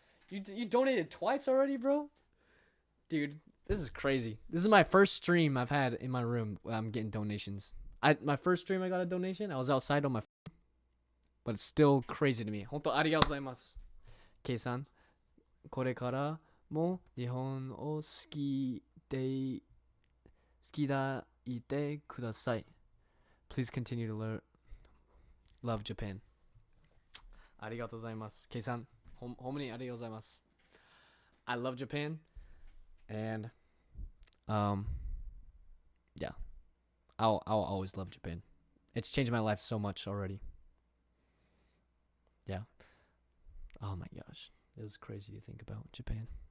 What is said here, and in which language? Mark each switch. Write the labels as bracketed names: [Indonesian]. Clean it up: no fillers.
[English] You donated twice already, bro? Dude, this is crazy. This is my first stream I've had in my room where I'm getting donations. My first stream I got a donation. I was outside on my phone. But it's still crazy to me. [Japanese] 本当ありがとうございます。K さん、これからも日本を好きでいてください. [English] Please continue to love Japan. [Japanese] ありがとうございます。K さん、ほんまにありがとうございます。 [English] I love Japan. And yeah, I'll always love Japan. It's changed my life so much already. Yeah. Oh my gosh, it was crazy to think about Japan.